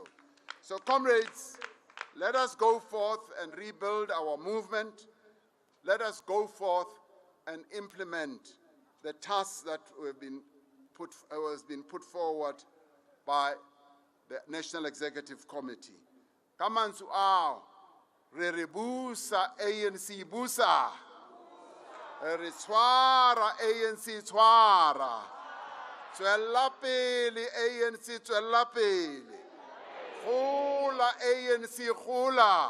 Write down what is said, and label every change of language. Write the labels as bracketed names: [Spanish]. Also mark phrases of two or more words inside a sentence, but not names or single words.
[English] So, comrades, let us go forth and rebuild our movement. Let us go forth and implement the tasks that have been put forward by the National Executive Committee. [Tswana] Kamansu ao, re busa ANC busa, re tshwara ANC tshwara, tswela pele ANC tswela pele, gola ANC gola.